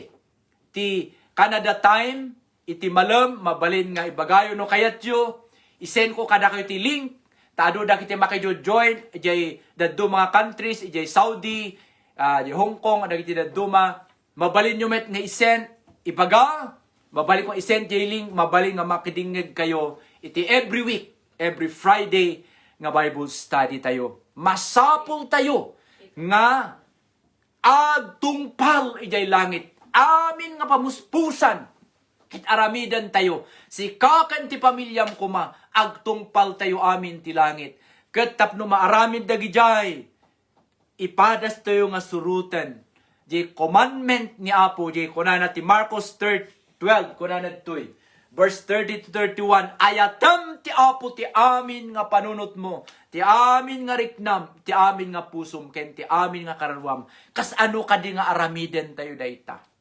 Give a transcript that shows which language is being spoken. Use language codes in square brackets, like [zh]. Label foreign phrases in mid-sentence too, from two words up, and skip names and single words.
[ilo] Ti Canada time, iti malam, mabalin nga ibagayo no kayat yo. Isend ko kada kayo ti link. Taado da kiti makijoin, ijay daddo mga countries, ijay Saudi, ijay Hong Kong, ada kiti daddo mabalin nyo met nga isend, ibaga, mabalin ko isend jay link, mabalin nga makidingig kayo, iti [en] every week, every Friday, [ilo] nga Bible study tayo. Masapul tayo, nga agtungpal ijay langit, amin nga pamuspusan, kit aramidan tayo, si kakan ti pamilyam kuma, agtungpal tayo amin ti langit, ket tapno maaramid dagi jay, ipadas tayo nga surutan, di commandment ni Apo, di kunana ti Marcos 12, kunana to'y, verse 30 to 31, ayatam ti Apo ti amin nga panunot mo, ti amin nga riknam, ti amin nga pusum, ken ti amin nga kararwam, kas ano ka di nga aramiden tayo dayta.